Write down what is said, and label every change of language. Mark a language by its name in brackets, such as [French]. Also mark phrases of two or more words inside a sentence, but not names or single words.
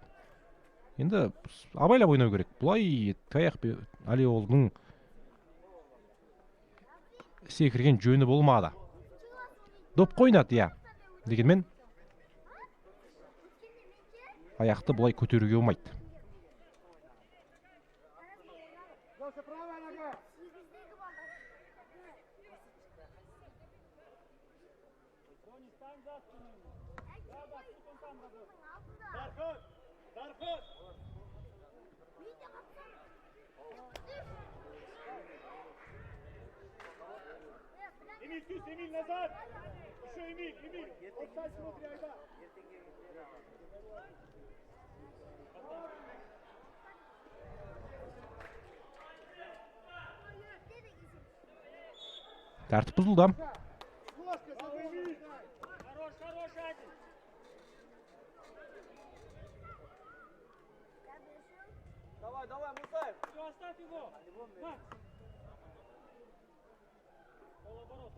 [Kazakh] Енді абайлап ойнау керек. Бұлай тік аяқпен Алиолдың секірген жөні болмады. Доп ойнады, я. Дегенмен аяқты бұлай көтеруге болмайды. [Russian] Леша, правая нога. Тони, стань за спину. Да, пусть он там работает. Дархот! Дархот! Эмиль, тюс, Эмиль, назад! Еще Эмиль, Эмиль! Офсайд смотри, Айдар! [Kazakh] Тәртіп бұзылды. [Russian] Ложка, забыл, Эмиль! Хорош, хорош, один! Давай, давай, Мусаев! Все, оставь его! Макс! Полоборота.